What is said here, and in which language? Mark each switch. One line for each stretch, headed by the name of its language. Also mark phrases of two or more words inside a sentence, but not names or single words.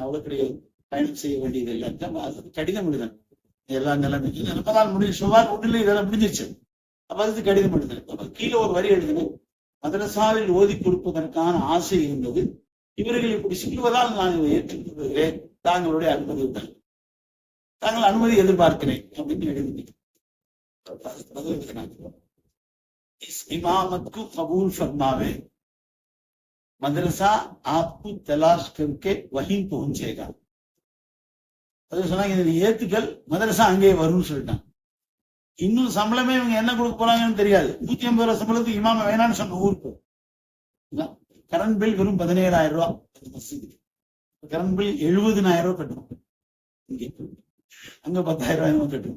Tamil: அவ்வளவு கிடையாது, பயணம் செய்ய வேண்டியது இல்லை. கடிதம் எழுதேன், எல்லா நிலைமையும் நமதான் முடியும். சுமார் ஒன்றில் இதெல்லாம் முடிஞ்சிருச்சு. அப்ப அதுக்கு கடிதம் எழுதினேன். கீழே ஒரு வரி எழுதினேன், மதரசாவில் ஓதி கொடுப்பதற்கான ஆசை இருந்தது, இவர்கள் இப்படி சொல்லுவதால் நான் இதை ஏற்றுக்கொள்கிறேன், தாங்களுடைய அனுமதி விட்டாங்க, தாங்கள் அனுமதி எதிர்பார்க்கிறேன் அப்படின்னு எழுதினேன்.
Urdu: इस इमामत को कबूल फरमावे, मदरसा आपको तलाश करके वहीं पहुंचेगा.
Tamil: அது சொன்னாங்க, இதை ஏத்துக்கள், மதரசா அங்கே வரும்னு சொல்லிட்டாங்க. இன்னும் சம்பளமே இவங்க என்ன கொடுக்க போறாங்கன்னு தெரியாது. 150 ரூபாய் சம்பளத்துக்கு இமாம வேணான்னு சொன்ன ஊருக்கு. கரண்ட் பில் வெறும் 17,000 ரூபாய். கரண்ட் பில் 70,000 ரூபாய் கட்டணும். இங்கே அங்க 10,000 ரூபாய் கட்டணும்.